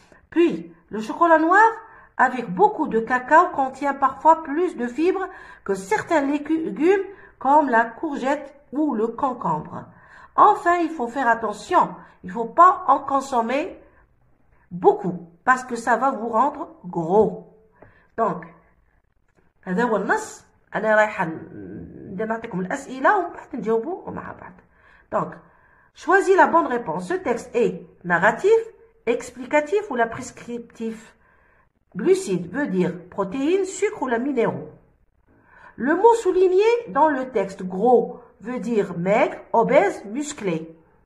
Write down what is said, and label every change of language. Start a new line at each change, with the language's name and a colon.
French: Puis, le chocolat noir avec beaucoup de cacao contient parfois plus de fibres que certains légumes comme la courgette ou le concombre. Enfin, il faut faire attention, il ne faut pas en consommer beaucoup parce que ça va vous rendre gros.
Arabic: Donc, هذا هو النص. أنا رايحة نعطيكم الأسئلة ومن بعد نجاوبوا مع بعض.
French: Donc, choisis la bonne réponse. Ce texte est narratif, explicatif ou la prescriptif. Glucides veut dire protéines, sucre ou la minéraux. Le mot souligné dans le texte gros veut dire maigre, obèse, musclé.